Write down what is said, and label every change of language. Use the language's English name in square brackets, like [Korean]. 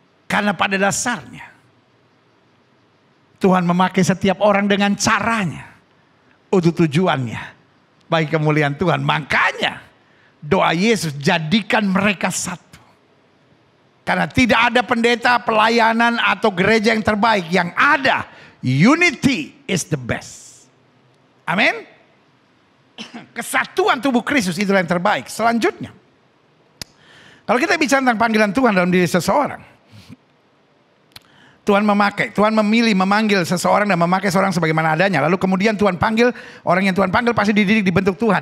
[Indonesian] Karena pada dasarnya Tuhan memakai setiap orang dengan caranya untuk tujuannya bagi kemuliaan Tuhan. Makanya doa Yesus, jadikan mereka satu. Karena tidak ada pendeta, pelayanan atau gereja yang terbaik. Yang ada, [English] unity is the best. [Indonesian] Amin. Kesatuan tubuh Kristus itulah yang terbaik. Selanjutnya, kalau kita bicara tentang panggilan Tuhan dalam diri seseorang, Tuhan memilih, memanggil seseorang dan memakai seorang sebagaimana adanya. Lalu kemudian Tuhan panggil, orang yang Tuhan panggil pasti dididik, dibentuk Tuhan.